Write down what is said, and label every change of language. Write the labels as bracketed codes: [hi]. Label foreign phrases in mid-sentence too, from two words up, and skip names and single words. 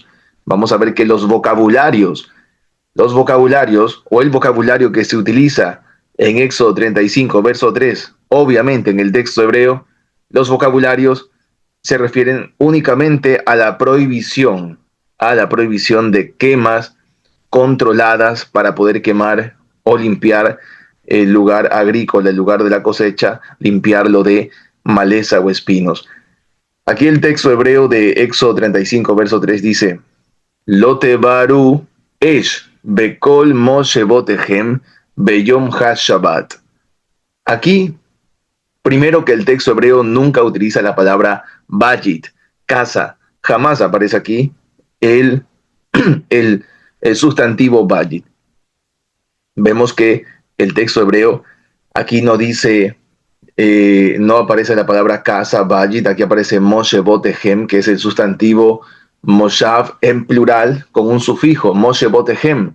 [es] Vamos a ver que los vocabularios o el vocabulario que se utiliza en Éxodo 35, verso 3, obviamente en el texto hebreo, los vocabularios se refieren únicamente a la prohibición de quemas controladas para poder quemar o limpiar el lugar agrícola, el lugar de la cosecha, limpiarlo de maleza o espinos. Aquí el texto hebreo de Éxodo 35, verso 3 dice, [he] לא תבערו אש בכל משבתיכם ביום השבת. [es] Aquí, primero que el texto hebreo nunca utiliza la palabra bayit, casa. Jamás aparece aquí el, el sustantivo bayit. Vemos que el texto hebreo aquí no dice, no aparece la palabra casa, bayit, aquí aparece moshebotehem, que es el sustantivo Moshav en plural con un sufijo, moshebotehem.